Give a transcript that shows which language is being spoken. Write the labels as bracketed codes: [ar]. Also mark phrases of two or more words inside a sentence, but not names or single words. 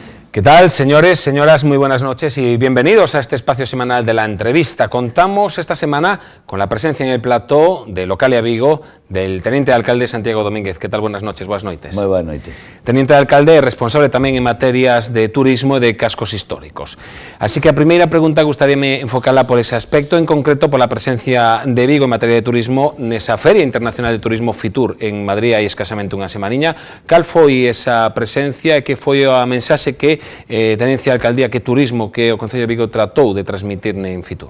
[es] ¿Qué tal, señores, señoras? Muy buenas noches y bienvenidos a este espacio semanal de la entrevista. Contamos esta semana con la presencia en el plató de Localia Vigo del teniente de alcalde Santiago Domínguez. ¿Qué tal? Buenas noches, [gl] buenas noites. [es] Muy buenas noches. [gl] Teniente de alcalde, responsable tamén en materias de turismo e de cascos históricos. Así que a primeira pregunta gustaríame enfocarla por ese aspecto, [es] en concreto por la presencia de Vigo en materia de turismo [gl] nesa Feria Internacional de Turismo Fitur en Madrid hai escasamente unha semaniña. Cal foi esa presencia e que foi a mensaxe que Tenencia de Alcaldía, que turismo que o Concello de Vigo tratou de transmitir en Fitur?